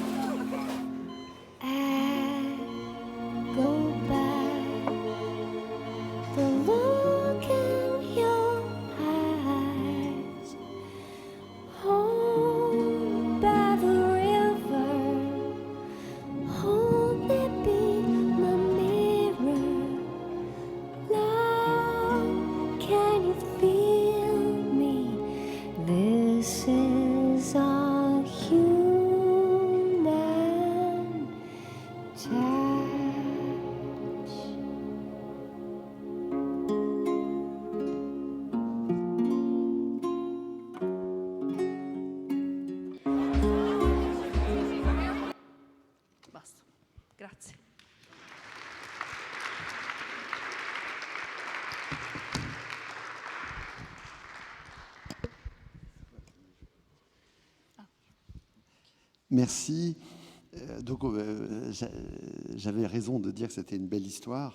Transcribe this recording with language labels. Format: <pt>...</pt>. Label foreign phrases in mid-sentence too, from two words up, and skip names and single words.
<en>I go back the look in your eyes, home by the river, hold me be my mirror. Love, can you feel me? This is our human touch.</en> <it>Basta, grazie.</it> <fr>Merci. J'avais raison de dire que c'était une belle histoire.</fr>